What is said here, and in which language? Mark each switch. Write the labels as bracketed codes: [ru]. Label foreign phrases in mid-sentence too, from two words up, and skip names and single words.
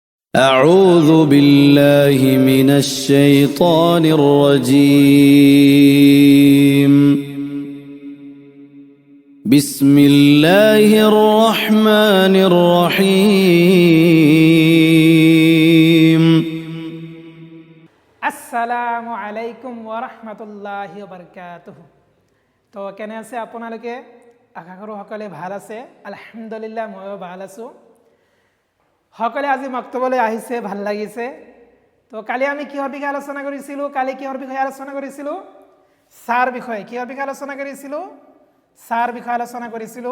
[ar] أعوذ بالله من الشيطان الرجيم بسم الله الرحمن الرحيم السلام عليكم ورحمة الله وبركاته. [as] তো কেনে আছে আপোনালোকে? আশা কৰোঁ সকলে ভাল আছে। আলহামদুলিল্লাহ ময়ো ভাল আছোঁ। সকলে আজি মক্তবলৈ আহিছে, ভাল লাগিছে। তো কালি আমি কিহৰ বিষয়ে আলোচনা কৰিছিলোঁ? চাৰ বিষয়ে। কিহৰ বিষয়ে আলোচনা কৰিছিলোঁ? চাৰ বিষয়ে আলোচনা কৰিছিলোঁ।